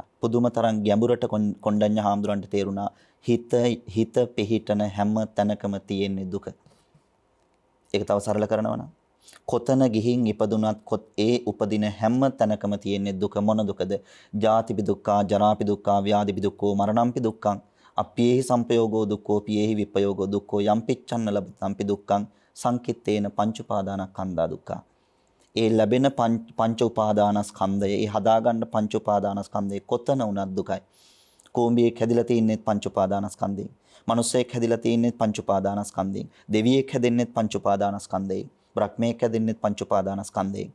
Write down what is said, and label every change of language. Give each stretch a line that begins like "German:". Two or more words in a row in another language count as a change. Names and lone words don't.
Sinhala: පුදුම තරම් ගැඹුරට කොණ්ඩඤ්ඤ හාමුදුරන්ට තේරුණා හිත පිහිටන හැම තැනකම තියෙන දුක. ඒක තව සරල කරනවා නම් කොතන ගිහින් ඉපදුනත් ඒ උපදින හැම තැනකම තියෙන දුක මොන දුකද?
Pali: ජාතිපි දුක්ඛා, ජරාපි දුක්ඛා, ව්‍යාධිපි දුක්ඛෝ, මරණම්පි දුක්ඛං. අප්පියේහි සංපයෝගෝ දුක්ඛෝ, පියේහි විපයෝගෝ දුක්ඛෝ, යම් පිච්ඡන්න ලබ්ධම්පි දුක්ඛං සංකිට්ඨේන පංච උපාදානස්කන්ධා දුක්ඛා.
Sinhala: ඒ ලැබෙන පංච උපාදානස්කන්ධය, ඒ හදාගන්න පංච උපාදානස්කන්ධය කොතන වුණත් දුකයි. කෝඹියෙක් හැදිලා තින්නේ පංච උපාදානස්කන්ධයෙන්. මිනිසෙක් හැදිලා තින්නේ පංච උපාදානස්කන්ධයෙන්. දෙවියෙක් හැදෙන්නේ පංච උපාදානස්කන්ධයෙන්. බ්‍රහ්මයෙක් හැදෙන්නේ පංච උපාදානස්කන්ධයෙන්.